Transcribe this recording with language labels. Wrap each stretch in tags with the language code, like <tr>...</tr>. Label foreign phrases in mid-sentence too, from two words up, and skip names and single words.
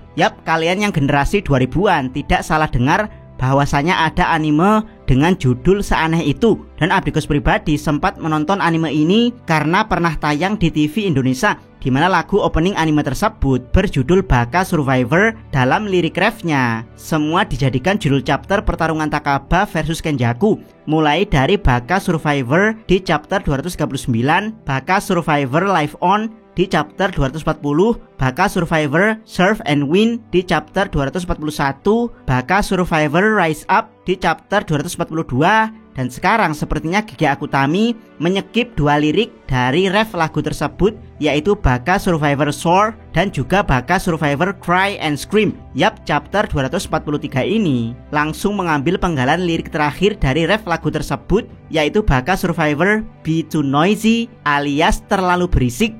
<id>Yap, kalian yang generasi 2000-an tidak salah dengar bahwasanya ada anime dengan judul seaneh itu. Dan Abdikus pribadi sempat menonton anime ini karena pernah tayang di TV Indonesia, di mana lagu opening anime tersebut berjudul Baka Survivor. Dalam lirik refnya semua dijadikan judul chapter pertarungan Takaba versus Kenjaku, mulai dari Baka Survivor di chapter 239, Baka Survivor Live On di chapter 240, Baka Survivor Surf and Win di chapter 241, Baka Survivor Rise Up di chapter 242. Dan sekarang sepertinya Gege Akutami menyekip dua lirik dari ref lagu tersebut, yaitu Baka Survivor Soar dan juga Baka Survivor Cry and Scream. Yap, chapter 243 ini langsung mengambil penggalan lirik terakhir dari ref lagu tersebut, yaitu Baka Survivor Be Too Noisy alias terlalu berisik.</id>